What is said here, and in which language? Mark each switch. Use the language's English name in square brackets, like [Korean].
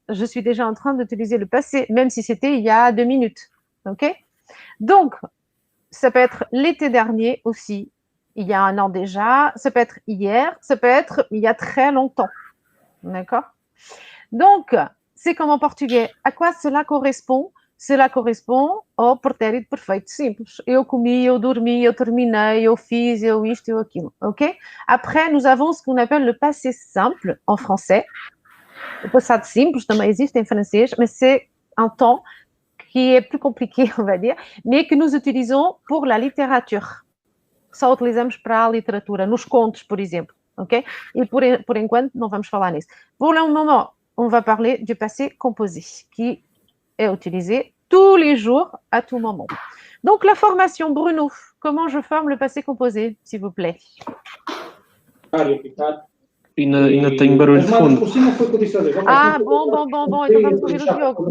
[French] Je suis déjà en train d'utiliser le passé, même si c'était il y a 2 minutes. OK? Donc, ça peut être l'été dernier aussi, il y a 1 an déjà, ça peut être hier, ça peut être il y a très longtemps. D'accord? Donc, c'est comme en português. À quoi cela correspond? Cela correspond [Portuguese] ao pretérito perfeito simples. Eu comi, eu dormi, eu terminei, eu fiz, eu isto, eu aquilo. OK? [French] Après, nous avons ce qu'on appelle le passé simple en français. Le [Portuguese] passado simples também existe em francês, [French] mais c'est un temps qui est plus compliqué, on va dire, mais que nous utilisons pour la littérature. [Portuguese] Só utilizamos para a literatura, nos contos, por exemplo. OK? E por enquanto, não vamos falar nisso. [French] Pour le moment, on va parler du passé composé, qui est utilisé tous les jours, à tout moment. Donc, la formation, Bruno, comment je forme le passé composé, s'il vous plaît? [Portuguese] Ainda tenho barulho de fundo. [French] Ah, bon. [Portuguese] Então vamos ouvir o Diogo.